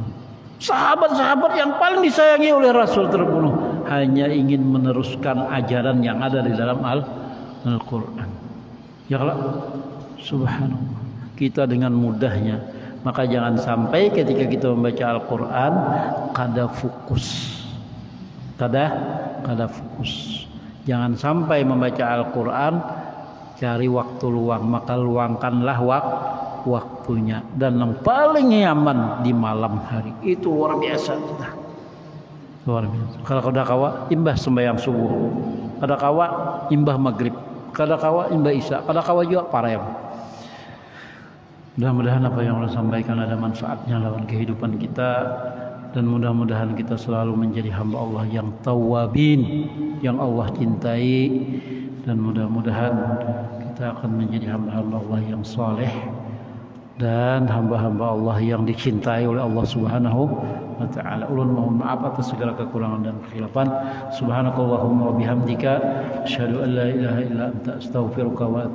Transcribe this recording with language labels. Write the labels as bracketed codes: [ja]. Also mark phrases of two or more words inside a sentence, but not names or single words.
[id] Sahabat-sahabat yang paling disayangi oleh Rasul terbunuh hanya ingin meneruskan ajaran yang ada di dalam Al-Quran. Ya kalau subhanallah, kita dengan mudahnya. Maka jangan sampai ketika kita membaca Al-Quran kada fokus. Kada fokus. Jangan sampai membaca Al-Quran cari waktu luang, maka luangkanlah waktunya. Dan yang paling nyaman di malam hari. Itu luar biasa. Luar biasa. [bjn] Kalau kada kawa imbah sembahyang subuh, kada kawa imbah maghrib, kada kawa imbah isya, kada kawa juga parayam. [id] Mudah-mudahan apa yang Allah sampaikan ada manfaatnya dalam kehidupan kita, dan mudah-mudahan kita selalu menjadi hamba Allah yang tawabin, yang Allah cintai, dan mudah-mudahan kita akan menjadi hamba-hamba Allah yang saleh dan hamba-hamba Allah yang dicintai oleh Allah [ar] سبحانه وتعالى. [id] Ulun mohon maaf atas segala kekurangan dan kekhilafan. [ar] سبحانك اللهم وبحمدك أشهد أن لا إله إلا أنت أستغفرك و